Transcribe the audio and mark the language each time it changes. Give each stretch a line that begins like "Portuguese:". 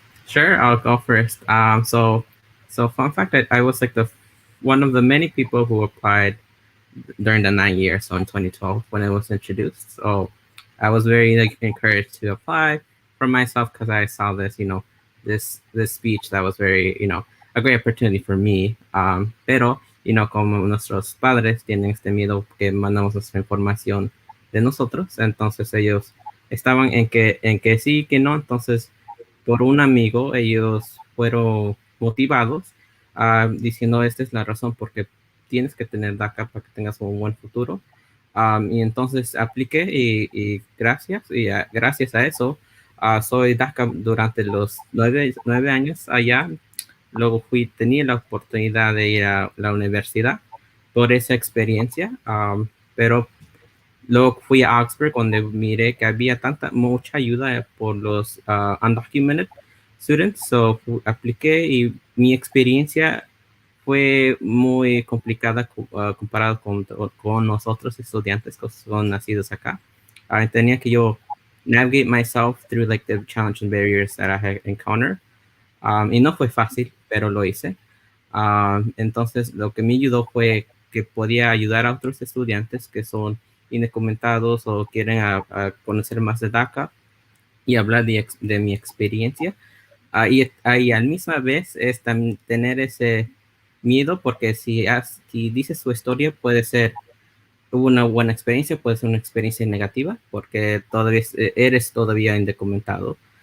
English: Sure, I'll go first. So fun fact that I was like the one of the many people who applied during the 9 years, so in 2012 when it was introduced. So I was very encouraged to apply for myself because I saw this, this speech that was very, a great opportunity for me.
Spanish: Pero, como nuestros padres tienen este miedo que mandamos nuestra información de nosotros, entonces ellos estaban en que sí, que no. Entonces, por un amigo, ellos fueron motivados diciendo, esta es la razón porque tienes que tener DACA para que tengas un buen futuro. Y entonces apliqué y gracias a eso soy DACA durante los 9 años allá. Luego tenía la oportunidad de ir a la universidad por esa experiencia, pero luego fui a Oxford donde miré que había mucha ayuda por los
English: undocumented students.
Spanish: So apliqué y mi experiencia fue muy complicada comparado con los otros estudiantes que son nacidos acá. Tenía que yo
English: navigate myself through like the challenging barriers that I had encountered.
Spanish: Y no fue fácil, pero lo hice. Entonces, lo que me ayudó fue que podía ayudar a otros estudiantes que son indocumentados o quieren a conocer más de DACA y hablar de mi experiencia. Y al misma vez es también tener ese miedo, porque si dices tu historia, puede ser una buena experiencia, puede ser una experiencia negativa, porque todavía eres todavía indocumentado.